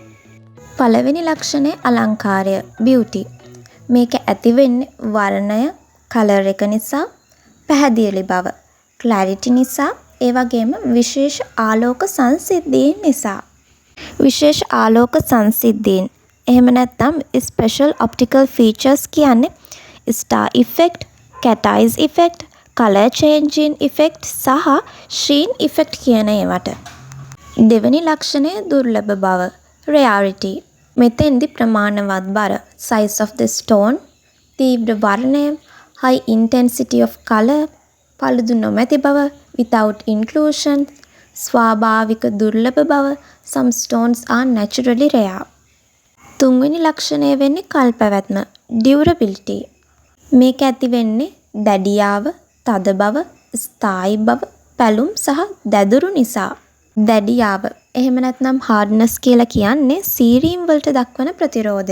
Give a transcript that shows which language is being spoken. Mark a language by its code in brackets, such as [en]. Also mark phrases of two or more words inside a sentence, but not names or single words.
[si] පළවෙනි ලක්ෂණය අලංකාරය, beauty. මේක ඇති වෙන්නේ වර්ණය, කලර් එක නිසා, පැහැදිලි බව, clarity නිසා, ඒ වගේම විශේෂ ආලෝක සංසිද්ධීන් නිසා. විශේෂ ආලෝක සංසිද්ධීන් එහෙම නැත්නම් [en] special optical features [si] කියන්නේ [en] star effect, cat eyes effect, color changing effect [si] සහ [en] sheen effect [si] කියන ඒවට. දෙවෙනි ලක්ෂණය දුර්ලභ බව, rarity. මෙතෙන්දි ප්‍රමාණවත් බර, [en] size of the stone, [si] තීව්‍ර වර්ණය, [en] high intensity of color, [si] පළුදු නොමැති බව, [en] without inclusion, [si] ස්වාභාවික දුර්ලභ බව, [en] some stones are naturally rare. [si] තුන්වෙනි ලක්ෂණය වෙන්නේ කල් පැවැත්ම, durability. මේක ඇති වෙන්නේ දැඩියාව, තද බව, ස්ථායි බව, පැලුම් සහ දැදුරු නිසා. දැඩියාව එහෙම නැත්නම් hardness කියලා කියන්නේ සීරීම් වලට දක්වන ප්‍රතිරෝධය.